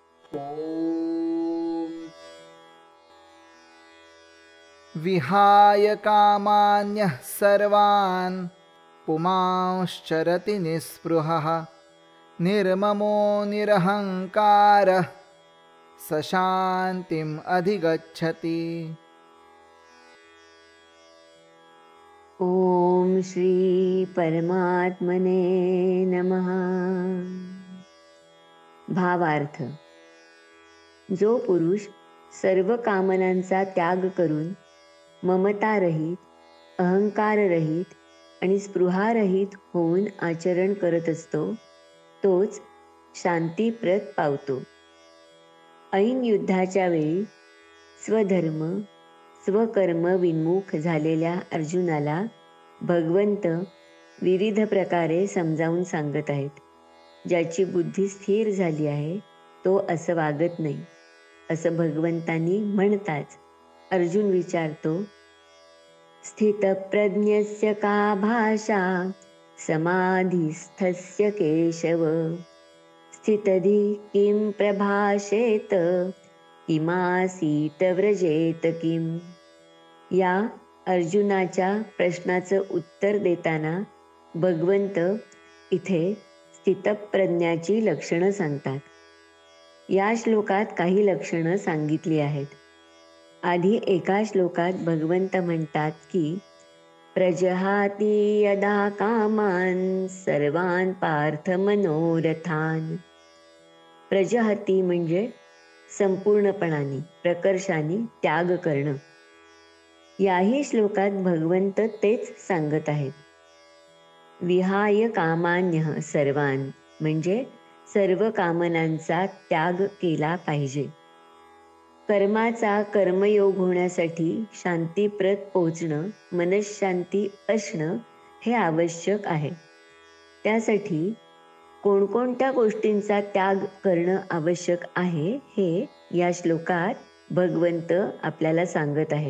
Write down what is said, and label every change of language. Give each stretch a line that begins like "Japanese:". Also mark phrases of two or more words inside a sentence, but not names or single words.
Sanskrit: ॐ विहाय कामान्यः सर्वान् पुमांश्चरति निःस्पृहः निर्ममो निरहङ्कारः स शान्तिम् अधिगच्छति। ओम श्री परमात्मने नमः।
Marathi: भावार्थ: जो पुरुष सर्व कामनांचा त्याग करून ममतारहित, अहंकाररहित आणि स्पृहारहित होऊन आचरण करत असतो, तोच शांतीप्रत पावतो. ऐन युद्धाच्या वेळी स्वधर्म स्वकर्म विन्मुख झालेल्या अर्जुनाला भगवंत विविध प्रकारे समजावून सांगत आहेत. ज्याची बुद्धी स्थिर झाली आहे तो असं वागत नाही, असं भगवंतांनी म्हणताच अर्जुन विचारतो,
Sanskrit: स्थितप्रज्ञस्य का भाषा समाधिस्थस्य केशव स्थितधी किं प्रभाषेत किमासीत व्रजेत किम.
Marathi: या अर्जुनाच्या प्रश्नाचं उत्तर देताना भगवंत इथे स्थितप्रज्ञाची लक्षणं सांगतात. या श्लोकात काही लक्षणं सांगितली आहेत. आधी एका श्लोकात भगवंत म्हणतात की
Sanskrit: प्रजहाती यदा कामान सर्वान पार्थ मनोरथान.
Marathi: प्रजहती म्हणजे संपूर्णपणाने प्रकर्षाने त्याग करणं. याही श्लोकात भगवंत तेच सांगत आहेत.
Sanskrit: विहाय कामान्यः सर्वान
Marathi: म्हणजे सर्व कामनांचा त्याग केला पाहिजे. कर्माचा कर्मयोग होण्यासाठी शांतीप्रत पोचणं, मनःशांती असणं हे आवश्यक आहे. त्यासाठी कोणकोणत्या गोष्टींचा त्याग करणं आवश्यक आहे हे या श्लोकात भगवंत आपल्याला सांगत आहेत.